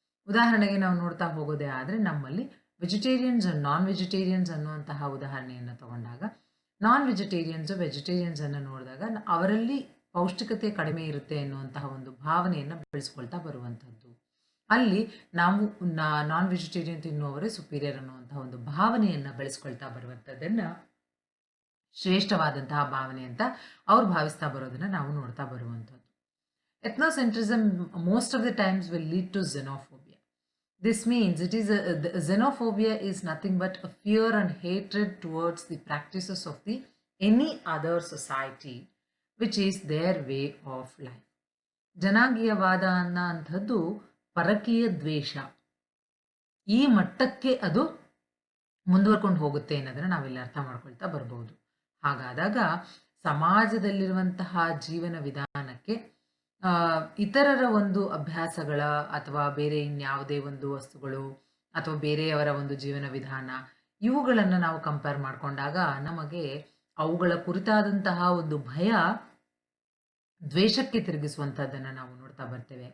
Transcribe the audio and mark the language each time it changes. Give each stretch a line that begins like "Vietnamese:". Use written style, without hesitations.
Kannada: ಉದಾಹರಣೆಗೆ ನಾವು ನೋಡ್ತಾ ಹೋಗೋದೇ ಆದರೆ ನಮ್ಮಲ್ಲಿ ವೆಜಿಟೇರಿಯನ್ಸ್ ಅಂಡ್ ನಾನ್ ವೆಜಿಟೇರಿಯನ್ಸ್ ಅನ್ನುವಂತಹ ಉದಾಹರಣೆಯನ್ನು ತಗೊಂಡಾಗ, ನಾನ್ ವೆಜಿಟೇರಿಯನ್ಸ್ ಅನ್ನು ನೋಡಿದಾಗ ಅವರಲ್ಲಿ ಪೌಷ್ಟಿಕತೆ ಕಡಿಮೆ ಇರುತ್ತೆ ಎನ್ನುವಂತಹ ಒಂದು ಭಾವನೆಯನ್ನು ಬೆಳೆಸ್ಕೊಳ್ತಾ ಬರುವಂಥದ್ದು. ಅಲ್ಲಿ ನಾವು ನಾನ್ ವೆಜಿಟೇರಿಯನ್ ತಿನ್ನುವವರೇ ಸುಪೀರಿಯರ್ ಅನ್ನುವಂತಹ ಒಂದು ಭಾವನೆಯನ್ನು ಬೆಳೆಸ್ಕೊಳ್ತಾ ಬರುವಂಥದ್ದನ್ನು ಶ್ರೇಷ್ಠವಾದಂತಹ ಭಾವನೆ ಅಂತ ಅವ್ರು ಭಾವಿಸ್ತಾ ಬರೋದನ್ನ ನಾವು ನೋಡ್ತಾ ಬರುವಂಥದ್ದು.
English: Ethnocentrism most of the times will lead to xenophobia. This means xenophobia is nothing but a fear and hatred towards the practices of the any other society which is their way of life.
Kannada: ಜನಾಂಗೀಯವಾದ ಅನ್ನೋಂಥದ್ದು ಪರಕೀಯ ದ್ವೇಷ, ಈ ಮಟ್ಟಕ್ಕೆ ಅದು ಮುಂದುವರ್ಕೊಂಡು ಹೋಗುತ್ತೆ ಅನ್ನೋದನ್ನ ನಾವಿಲ್ಲಿ ಅರ್ಥ ಮಾಡ್ಕೊಳ್ತಾ ಬರ್ಬೋದು. ಹಾಗಾದಾಗ ಸಮಾಜದಲ್ಲಿರುವಂತಹ ಜೀವನ ವಿಧಾನಕ್ಕೆ ಇತರರ ಒಂದು ಅಭ್ಯಾಸಗಳ ಅಥವಾ ಬೇರೆ ಇನ್ಯಾವುದೇ ಒಂದು ವಸ್ತುಗಳು ಅಥವಾ ಬೇರೆಯವರ ಒಂದು ಜೀವನ ವಿಧಾನ ಇವುಗಳನ್ನು ನಾವು ಕಂಪೇರ್ ಮಾಡಿಕೊಂಡಾಗ ನಮಗೆ ಅವುಗಳ ಕುರಿತಾದಂತಹ ಒಂದು ಭಯ ದ್ವೇಷಕ್ಕೆ ತಿರುಗಿಸುವಂಥದ್ದನ್ನು ನಾವು ನೋಡ್ತಾ ಬರ್ತೇವೆ.